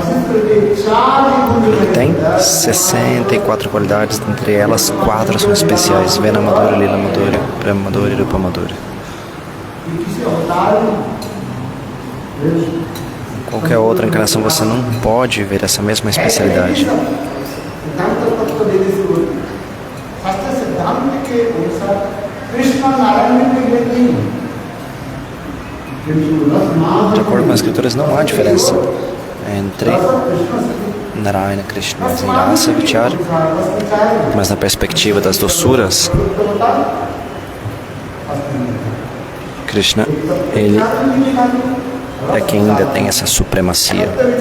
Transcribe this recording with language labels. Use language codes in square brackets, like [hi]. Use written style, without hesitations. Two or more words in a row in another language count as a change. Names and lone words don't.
[pt] Ele tem 64 qualidades, entre elas 4 são especiais: [sa] Vena Madhura, Lila Madhura, Prema Madhura e Rupa Madhura. [pt] Qualquer outra encarnação você não pode ver essa mesma especialidade. De acordo com as escrituras, não há diferença entre Narayana Krishna, mas em [sa] Rasa Vichara, [pt] mas na perspectiva das doçuras, Krishna, ele é quem ainda tem essa supremacia.